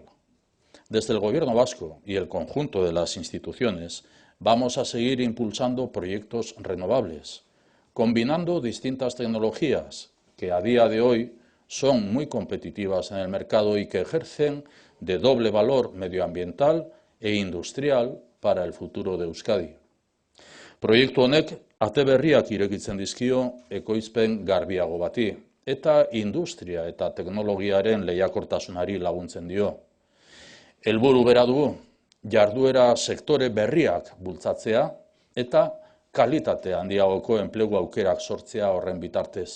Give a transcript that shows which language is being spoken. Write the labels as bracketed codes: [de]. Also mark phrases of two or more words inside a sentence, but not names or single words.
[es] Desde el Gobierno vasco y el conjunto de las instituciones vamos a seguir impulsando proyectos renovables, combinando distintas tecnologías que a día de hoy son muy competitivas en el mercado y que ejercen de doble valor medioambiental e industrial para el futuro de Euskadi. [eu] Proiektu honek ate berriak irekitzen dizkio ekoizpen garbiago bati eta industria eta teknologiaren lehiakortasunari laguntzen dio. Helburu bera dugu, jarduera sektore berriak bultzatzea eta kalitate handiagoko enplegu aukerak sortzea horren bitartez.